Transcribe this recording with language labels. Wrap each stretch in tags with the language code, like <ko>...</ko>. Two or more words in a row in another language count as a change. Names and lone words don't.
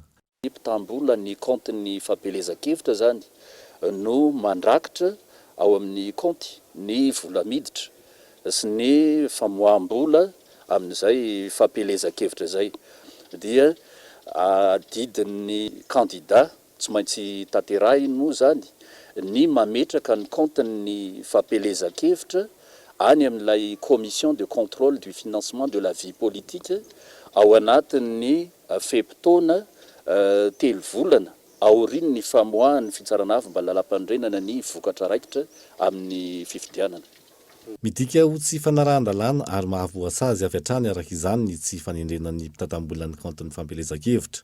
<mg>Ny mpitam-bola ny kaontin'ny fampelezan-kevitra zany no mandrakitra ao amin'ny kaonty ny vola miditra sy ny famoaham-bola amin'izay fampelezan-kevitra zay. Dia didin'ny kandida tsy maintsy tanterahiny moa zany ny mametraka ny kaontin'ny fampelezan-kevitra any amin'ilay</mg> <fr>commission de contrôle du financement de la vie politique</fr> <mg>ao anatin'ny fepitoana 3 volana aoriany ny famoahany fitsarana avy mba lalam-pandrenana ny vokatra raikitra amin'ny fifidianana. Midika ho tsy fanarahan-dalàna ary mahavoasazy avy hatrany araka izany ny tsy fanendrenan'ny mpitatam-bolan'ny kaontin'ny fampelezan-kevitra.</mg>